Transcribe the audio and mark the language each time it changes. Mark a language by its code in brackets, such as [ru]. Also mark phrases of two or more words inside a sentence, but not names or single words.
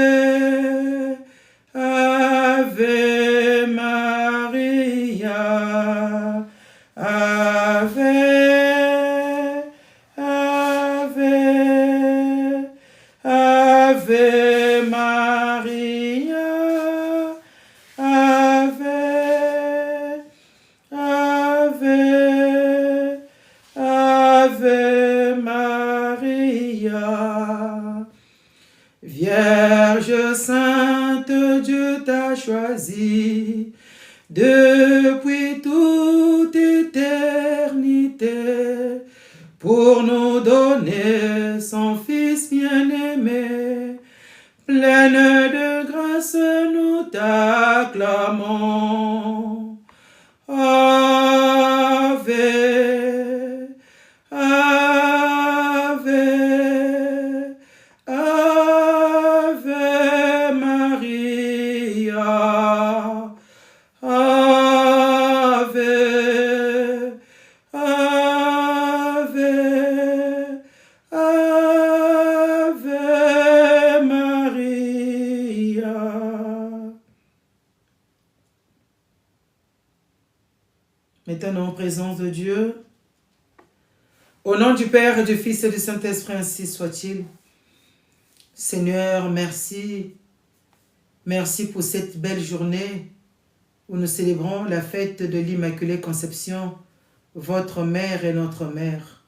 [la] Ave Maria, Ave, Ave, Ave Maria, Ave, Ave, Ave Maria. [fr] Vierge sainte, Dieu t'a choisie depuis toute éternité pour nous donner son Fils bien-aimé. Pleine de grâce, nous t'acclamons. [la] Ave, Ave, Ave Maria, Ave, Ave, Ave Maria. [fr] Maintenant, en présence de Dieu, au nom du Père et du Fils et du Saint-Esprit, ainsi soit-il. Seigneur, merci. Merci pour cette belle journée où nous célébrons la fête de l'Immaculée Conception, votre mère et notre mère.